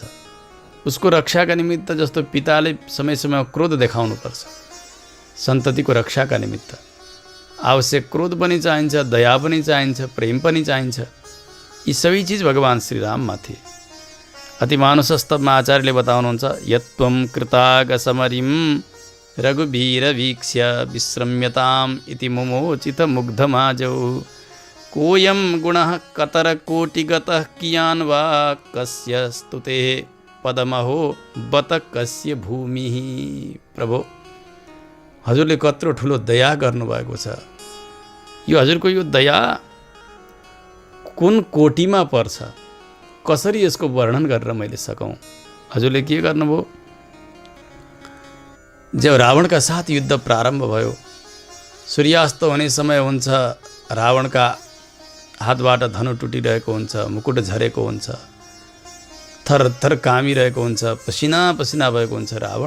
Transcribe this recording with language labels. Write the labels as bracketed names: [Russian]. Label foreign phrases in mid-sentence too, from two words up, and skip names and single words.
[Nepali] उसको रक्षाका निमित्त जस्तो पिताले समय समयमा क्रोध देखाउनुपर्छ सन्ततिको रक्षाका निमित्त, आवश्यक क्रोध पनि चाहिन्छ, दया पनि चाहिन्छ, प्रेम पनि चाहिन्छ। यी सबै चिज भगवान श्रीराममा थिए। अतिमानुषस्तवमा आचार्यले बताउनुहुन्छ [Sanskrit] यत्त्वं कृतागसमरिं रघुवीर वीक्ष्य विश्रम्यताम् इति मुमोचित मुग्धमाजौ कोऽयं गुणः कतरकोटिगतः कियान् वा कस्य स्तुते पदमहो बत कस्य भूमिः। [Nepali] प्रभु, हजुरले कत्रो ठुलो दया गर्नुभएको छ। यो हजुरको यो दया कुन कोटिमा पर्छ, कसरी यसको वर्णन गरेर मैले सकौँ। हजुरले के गर्नुभयो? जब रावणका साथ युद्ध प्रारम्भ भयो, सूर्यास्त हुने समय हुन्छ, रावणका हातबाट धनु टुटिरहेको हुन्छ, मुकुट झरेको हुन्छ, थरथर कामिरहेको हुन्छ, पसिना पसिना भएको हुन्छ रावण।